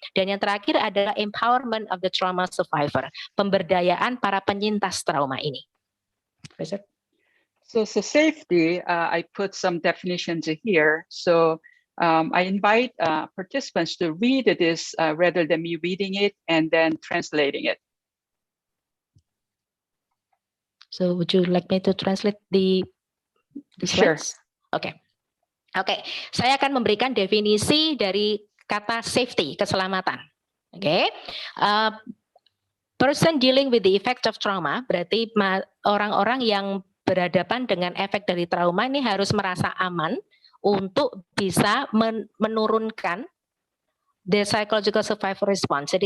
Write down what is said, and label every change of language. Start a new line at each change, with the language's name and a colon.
Indonesian: Dan yang terakhir adalah
English: empowerment of the trauma survivor,
Indonesian: pemberdayaan para penyintas trauma ini.
English: Professor? So safety, I put some definitions here. So I invite participants to read this rather than me reading it and then translating it. So would you like me to translate the slides? Sure. Oke.
Indonesian: Saya akan memberikan definisi dari kata safety, keselamatan. Oke.
English: Person dealing with the effect of trauma,
Indonesian: berarti orang-orang yang berhadapan dengan efek dari trauma ini harus merasa aman untuk bisa menurunkan
English: the psychological survival response.